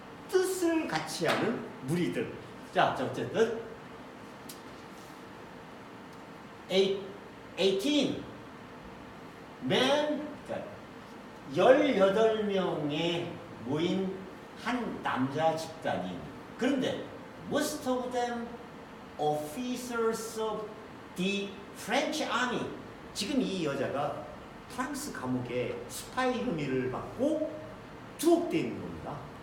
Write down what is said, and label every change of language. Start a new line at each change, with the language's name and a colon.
Korean: 뜻을 같이 하는 무리들. 자, 어쨌든
English: 18 men,
Korean: 그러니까 18명의 모인 한 남자 집단이.
English: 그런데 most of them officers of the French army.
Korean: 지금 이 여자가 프랑스 감옥에 스파이 혐의를 받고 투옥되어 있는 겁니다.